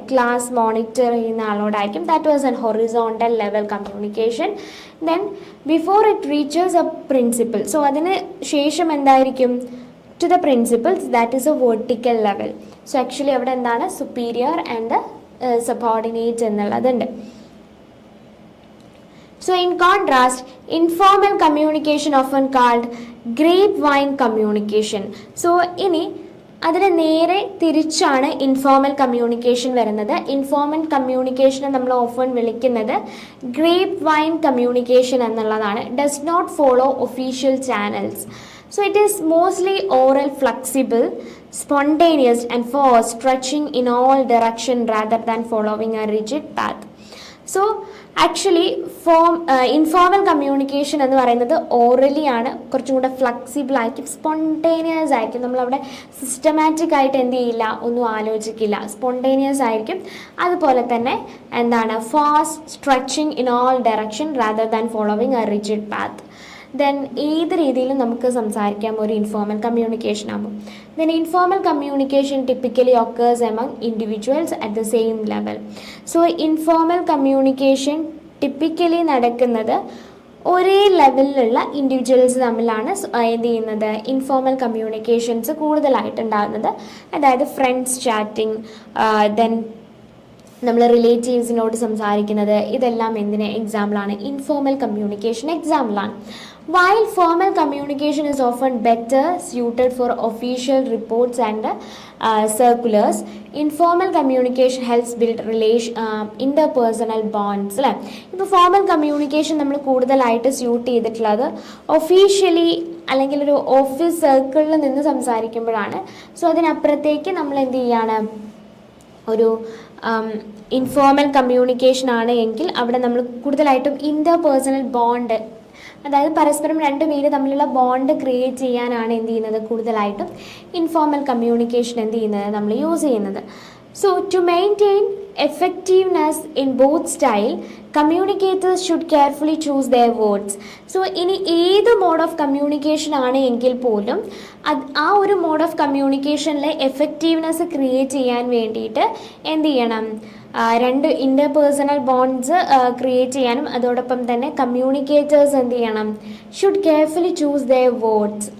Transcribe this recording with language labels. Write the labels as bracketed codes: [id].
[ml] Class monitor ചെയ്യുന്ന ആളോടായിരിക്കും. [en] That was an horizontal level communication. Then before it reaches a principal, [ml] so അതിന് ശേഷം എന്തായിരിക്കും, [en] To the principals, that is a vertical level. [ml] So actually അവിടെ എന്താണ്, superior and subordinate എന്നുള്ളതുണ്ട്. [en] So in contrast, informal communication often called grapevine communication. [ml] So ഇനി അതിന് നേരെ തിരിച്ചാണ് informal communication വരുന്നത്. ഇൻഫോർമൽ കമ്മ്യൂണിക്കേഷനെ നമ്മൾ ഓഫൺ വിളിക്കുന്നത് ഗ്രേപ്പ് വൈൻ കമ്മ്യൂണിക്കേഷൻ എന്നുള്ളതാണ്. [en] Does not follow official channels. So it is mostly oral, flexible, spontaneous and for stretching in all direction rather than following a rigid path. [ml] So actually informal communication എന്ന് പറയുന്നത് orally ആണ്, കുറച്ചും കൂടെ flexible ആയിരിക്കും, spontaneous ആയിരിക്കും. നമ്മളവിടെ systematic ആയിട്ട് എന്ത് ചെയ്യില്ല, ഒന്നും ആലോചിക്കില്ല, സ്പോണ്ടേനിയസ് ആയിരിക്കും. അതുപോലെ തന്നെ എന്താണ്, [en] Fast stretching in all direction rather than following a rigid path. [ml] Then ഏത് രീതിയിലും നമുക്ക് സംസാരിക്കാം ഒരു ഇൻഫോർമൽ കമ്മ്യൂണിക്കേഷൻ ആകുമ്പോൾ. [en] Then informal communication typically occurs among individuals at the same level. [ml] So informal communication typically നടക്കുന്നത് ഒരേ ലെവലിലുള്ള ഇൻഡിവിജ്വൽസ് തമ്മിലാണ് എന്ത് ചെയ്യുന്നത്, ഇൻഫോർമൽ കമ്മ്യൂണിക്കേഷൻസ് കൂടുതലായിട്ടുണ്ടാകുന്നത്. അതായത് ഫ്രണ്ട്സ് ചാറ്റിംഗ്, ദെൻ നമ്മൾ റിലേറ്റീവ്സിനോട് സംസാരിക്കുന്നത്, ഇതെല്ലാം എന്തിന് എക്സാമ്പിളാണ്, ഇൻഫോർമൽ കമ്മ്യൂണിക്കേഷൻ എക്സാമ്പിളാണ്. [en] While formal communication is often better suited for official reports and circulars, informal communication helps build interpersonal bonds. [ml] അല്ലേ? ഇപ്പോൾ ഫോർമൽ കമ്മ്യൂണിക്കേഷൻ നമ്മൾ കൂടുതലായിട്ട് സ്യൂട്ട് ചെയ്തിട്ടുള്ളത് ഒഫീഷ്യലി അല്ലെങ്കിൽ ഒരു ഓഫീസ് സർക്കിളിൽ നിന്ന് സംസാരിക്കുമ്പോഴാണ്. സോ അതിനപ്പുറത്തേക്ക് നമ്മൾ എന്ത് ചെയ്യാണ്, ഒരു ഇൻഫോർമൽ കമ്മ്യൂണിക്കേഷൻ ആണ് എങ്കിൽ അവിടെ നമ്മൾ കൂടുതലായിട്ടും ഇൻ്റർപേഴ്സണൽ ബോണ്ട് അതായത് പരസ്പരം രണ്ടുപേര് തമ്മിലുള്ള ബോണ്ട് ക്രിയേറ്റ് ചെയ്യാനാണ് എന്ത് ചെയ്യുന്നത്, കൂടുതലായിട്ടും ഇൻഫോർമൽ കമ്മ്യൂണിക്കേഷൻ എന്ത് ചെയ്യുന്നത്, നമ്മൾ യൂസ് ചെയ്യുന്നത്. [en] So, to maintain effectiveness in both style, communicators should carefully choose their words. [ml] So, ഇനി ഏത് മോഡ് ഓഫ് കമ്മ്യൂണിക്കേഷൻ ആണ് എങ്കിൽ പോലും ആ ഒരു മോഡ് ഓഫ് കമ്മ്യൂണിക്കേഷനിലെ എഫക്റ്റീവ്നെസ് ക്രിയേറ്റ് ചെയ്യാൻ വേണ്ടിയിട്ട് എന്ത് ചെയ്യണം, രണ്ട് ഇൻ്റർപേഴ്സണൽ ബോണ്ട്സ് ക്രിയേറ്റ് ചെയ്യാനും അതോടൊപ്പം തന്നെ കമ്മ്യൂണിക്കേറ്റേഴ്സ് എന്ത് ചെയ്യണം, [en] Should carefully choose their words.